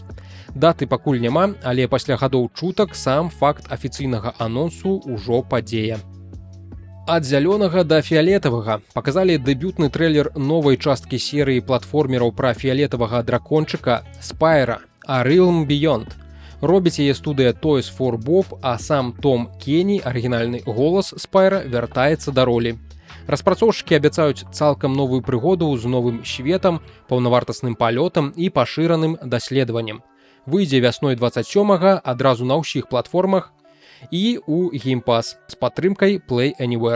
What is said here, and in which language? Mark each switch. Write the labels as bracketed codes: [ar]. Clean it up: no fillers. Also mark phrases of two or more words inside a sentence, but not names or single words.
[be] Даты пакуль няма, але пасля гадоў чутак сам факт афіцыйнага анонсу ўжо падзея. Ад зялёнага да фіялетавага паказалі дэбютны трэйлер новай часткі серыі платформераў пра фіялетавага дракончыка Spyro A Realm Beyond. Робіць яе студыя Toys for Bob, а сам Том Кенні, арыгінальны голас Spyro, вяртаецца да ролі. Распрацоўшчыкі абяцаюць цалкам новую прыгоду з новым светам, паўнавартасным палётам і пашыраным даследаваннем. Выйдзе вясной 27-га адразу на ўсіх платформах і ў Game Pass з падтрымкай Play Anywhere.